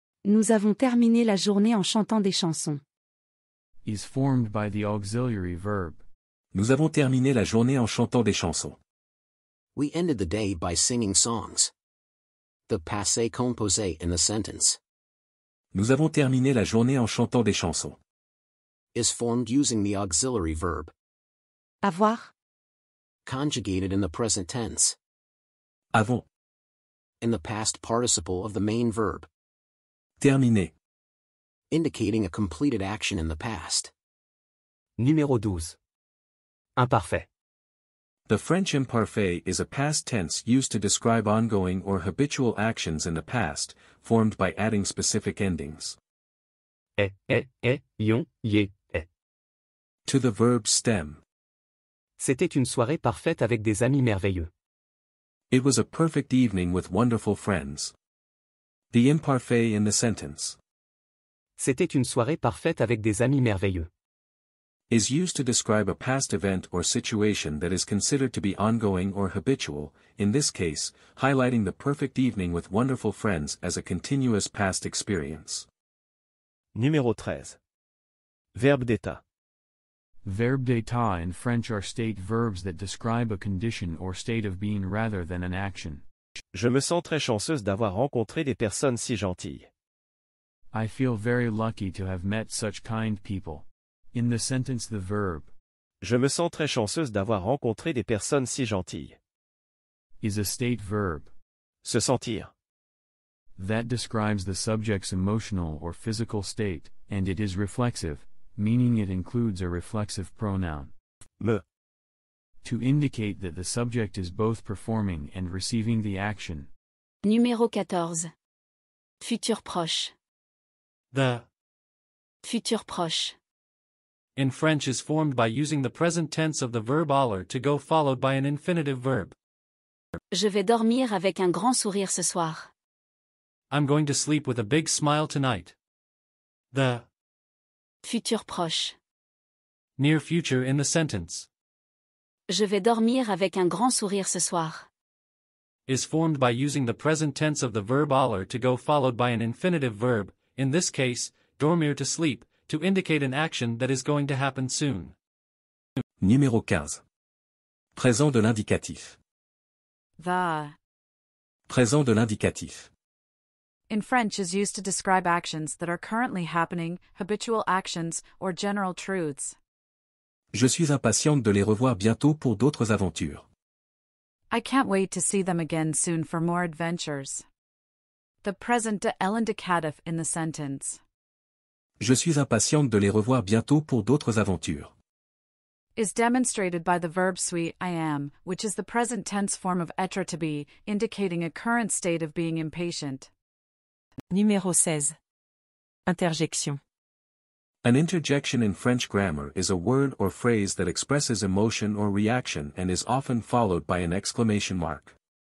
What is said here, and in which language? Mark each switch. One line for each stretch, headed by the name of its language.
French: Nous avons terminé la journée en chantant des chansons.
English: is formed by the auxiliary verb.
French: Nous avons terminé la journée en chantant des chansons.
English: We ended the day by singing songs. The passé composé in the sentence
French: Nous avons terminé la journée en chantant des chansons.
English: is formed using the auxiliary verb,
French: Avoir.
English: conjugated in the present tense,
French: Avons.
English: in the past participle of the main verb,
French: Terminé.
English: indicating a completed action in the past.
French: Numéro 12. Imparfait.
English: The French imparfait is a past tense used to describe ongoing or habitual actions in the past, formed by adding specific endings Ion, yé, est. to the verb stem.
French: C'était une soirée parfaite avec des amis merveilleux.
English: It was a perfect evening with wonderful friends. The imparfait in the sentence
French: C'était une soirée parfaite avec des amis merveilleux.
English: is used to describe a past event or situation that is considered to be ongoing or habitual, in this case, highlighting the perfect evening with wonderful friends as a continuous past experience.
French: Numéro 13. Verbe d'état.
English: Verbe d'état in French are state verbs that describe a condition or state of being rather than an action.
French: Je me sens très chanceuse d'avoir rencontré des personnes si gentilles.
English: I feel very lucky to have met such kind people. In the sentence the verb
French: Je me sens très chanceuse d'avoir rencontré des personnes si gentilles.
English: is a state verb
French: Se sentir.
English: that describes the subject's emotional or physical state, and it is reflexive, meaning it includes a reflexive pronoun.
French: Me.
English: To indicate that the subject is both performing and receiving the action.
French: Numéro 14. Futur proche.
English: The
French: Futur proche.
English: in French is formed by using the present tense of the verb aller to go followed by an infinitive verb.
French: Je vais dormir avec un grand sourire ce soir.
English: I'm going to sleep with a big smile tonight. The
French: Futur proche.
English: near future in the sentence
French: Je vais dormir avec un grand sourire ce soir.
English: is formed by using the present tense of the verb aller to go followed by an infinitive verb, in this case, dormir to sleep, to indicate an action that is going to happen soon.
French: Numéro 15. Présent de l'indicatif.
English: The
French: Présent de l'indicatif.
English: in French is used to describe actions that are currently happening, habitual actions, or general truths.
French: Je suis impatiente de les revoir bientôt pour d'autres aventures.
English: I can't wait to see them again soon for more adventures. The present de l'indicatif in the sentence
French: Je suis impatiente de les revoir bientôt pour d'autres aventures.
English: is demonstrated by the verb suis I am, which is the present tense form of être to be, indicating a current state of being impatient.
French: Numéro 16. Interjection.
English: An interjection in French grammar is a word or phrase that expresses emotion or reaction and is often followed by an exclamation mark.